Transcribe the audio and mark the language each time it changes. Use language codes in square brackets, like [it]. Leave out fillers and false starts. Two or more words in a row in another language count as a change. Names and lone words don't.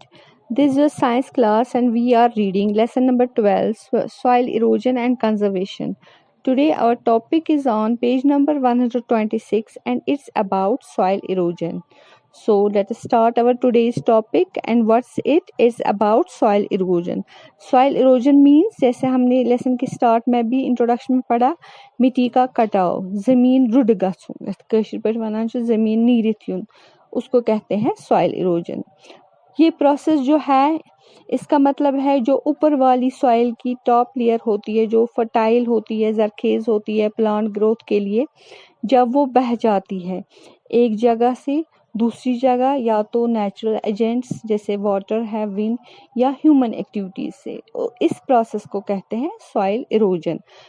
[en] This is a science class and we are reading lesson number 12 soil erosion and conservation. Today our topic is on page number 126 and it's about soil erosion. So let us start our today's topic and what's it is about soil erosion. Soil erosion means [hi] जैसे हमने लेसन के स्टार्ट में भी इंट्रोडक्शन में पढ़ा मिट्टी का कटाव [ks] जमीन रुड गछुन कशिर पे वनान छ जमीन नीरित युन [hi] उसको कहते हैं [en] soil erosion. [hi] ये प्रोसेस जो है इसका मतलब है जो ऊपर वाली सॉइल की [en] top layer [hi] होती है जो फर्टाइल होती है जरखेज होती है [en] plant growth [hi] के लिए जब वो बह जाती है एक जगह से दूसरी जगह या तो [en] natural agents [hi] जैसे वाटर है विंड या [en] human activities [hi] से इस प्रोसेस को कहते हैं [en] soil erosion.